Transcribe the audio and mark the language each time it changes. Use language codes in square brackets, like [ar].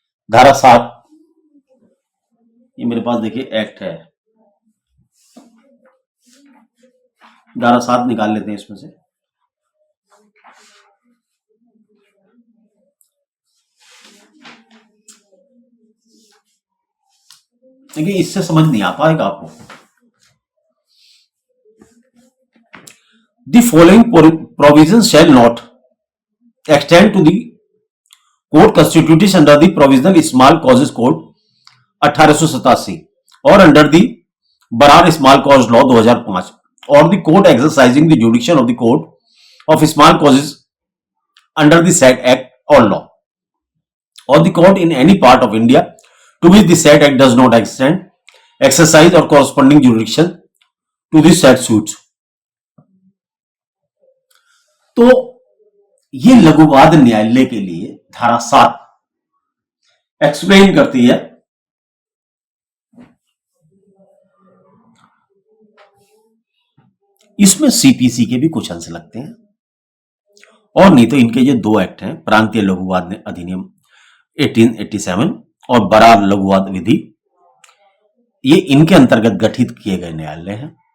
[hi] धारा 7, ये मेरे पास देखिए एक्ट है, धारा 7 निकाल लेते हैं इसमें से। देखिए इससे समझ नहीं आ पाएगा आपको। [en] The following provisions shall not extend to the court constituted under the Provisional Small Causes Code 1887 or under the Barar Small Cause Law 2005 or the court exercising the jurisdiction of the court of small causes under the said act or law, or the court in any part of India to which the said act does not extend, exercise or corresponding jurisdiction to the said suits. [hi] तो ये लघुवाद न्यायालय के लिए धारा 7 explain करती है इसमें CPC के भी कुछ अंश लगते हैं, और नहीं तो इनके जो 2 एक्ट हैं, प्रांतीय लघुवाद अधिनियम 1887 और बरार लघुवाद विधि, ये इनके अंतर्गत गठित किए गए न्यायालय हैं।